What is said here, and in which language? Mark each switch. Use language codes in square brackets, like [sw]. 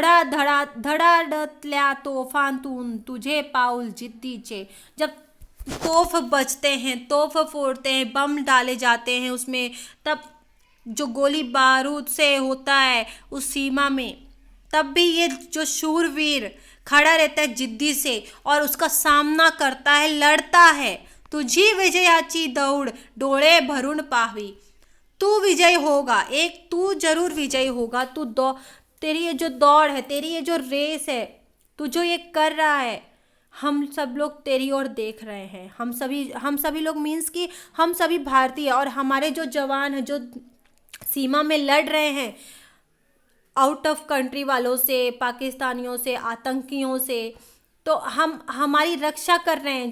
[mr] धडाडतल्या तोफांतून तुझे पाऊल जिद्दीचे, [hi] जब तोफ बजते हैं, तोफ फोड़ते हैं, बम डाले जाते हैं उसमें, तब जो गोली बारूद से होता है उस सीमा में, तब भी ये जो शूरवीर खड़ा रहता है जिद्दी से और उसका सामना करता है, लड़ता है। [mr] तुझी विजयाची दौड़ डोळे भरून पाहावी, [hi] तू विजय होगा, एक तू जरूर विजय होगा। तेरी ये जो दौड़ है, तेरी ये जो रेस है, तू जो ये कर रहा है, हम सब लोग तेरी ओर देख रहे हैं। हम सभी लोग मीन्स कि हम सभी भारतीय और हमारे जो जवान हैं जो सीमा में लड़ रहे हैं आउट ऑफ कंट्री वालों से, पाकिस्तानियों से, आतंकियों से, तो हम हमारी रक्षा कर रहे हैं।